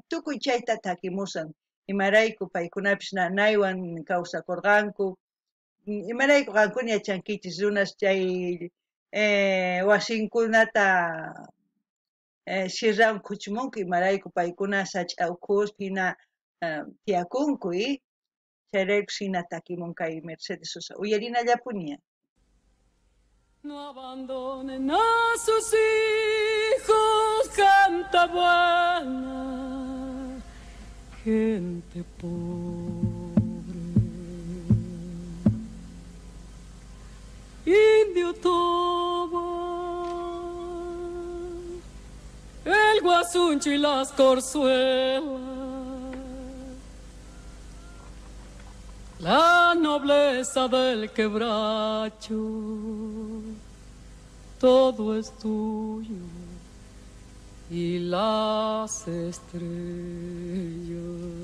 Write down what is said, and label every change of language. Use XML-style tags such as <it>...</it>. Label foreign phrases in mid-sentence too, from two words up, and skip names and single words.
<qu>tukuy chayta takimusan imarayku paykunapis nanaywan kawsakurqanku imarayku qankuna yachankichis runas chay wasinkunata sirrawan kuchimunku imarayku paykuna sach'awkuspa hina tiyakunku chayrayku hina takimun kay Mercedes Sosa uyarinallapuña.</qu> <es>No abandonen a sus hijos, gente buena, gente pobre. Indio Toba, el guasuncho y las corzuelas, la nobleza del quebracho, todo es tuyo y las estrellas.</es>